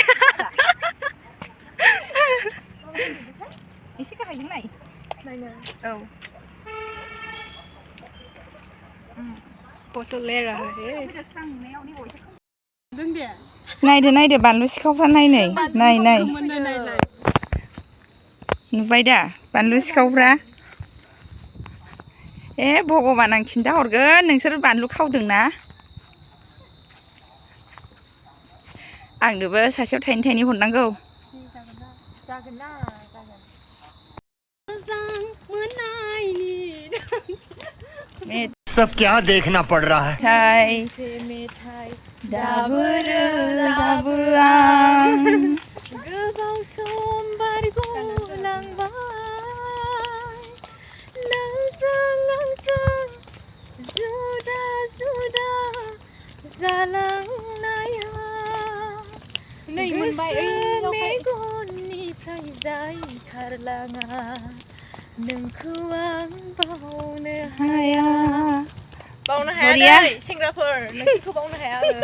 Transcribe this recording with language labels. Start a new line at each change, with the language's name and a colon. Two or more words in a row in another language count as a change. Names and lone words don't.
Bodo: एसे गाहायजों नाय औ
Hindi: फट' ले रहा है
Bodo: नायदो बानलु सिखावफ्रा नाय नुबाय दा बानलु सिखावफ्रा ए भगबान आं खिन्था हरगोन नोंसोर बानलु खावदोंना आंनोबो सासेयाव थाइनै हरनांगौ
Hindi: सब क्या देखना पड़ रहा है
Bodo: गोबाव सम बारग'लांबाय नोंजों जुदा जालांनाया मेगननिफ्राय जायखारलाङा नोंखौ आं बावनो हाया सेंग्राफोर नोंखौ बावनो हाया